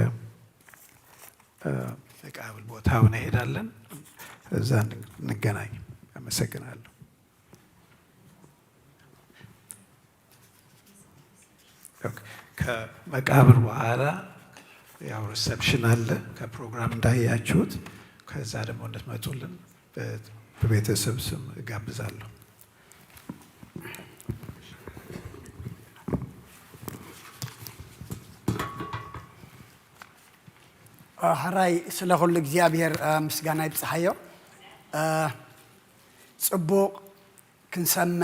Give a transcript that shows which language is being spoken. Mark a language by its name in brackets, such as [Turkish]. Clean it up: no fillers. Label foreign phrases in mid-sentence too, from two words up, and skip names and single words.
[Amharic] መቃብር ቦታው እንሄዳለን። እዛ እንገናኝ። አመሰግናለሁ። ከመቃብር በኋላ ያው ሪሰፕሽን አለ ከፕሮግራም እንዳያችሁት። ከዛ ደግሞ እንድትመጡልን በቤተሰብ ስም እጋብዛለሁ። [Tigrinya] ሕራይ ስለ ኩሉ እግዚአብሔር ምስጋና ይብፅሓዮ። ፅቡቕ ክንሰምዕ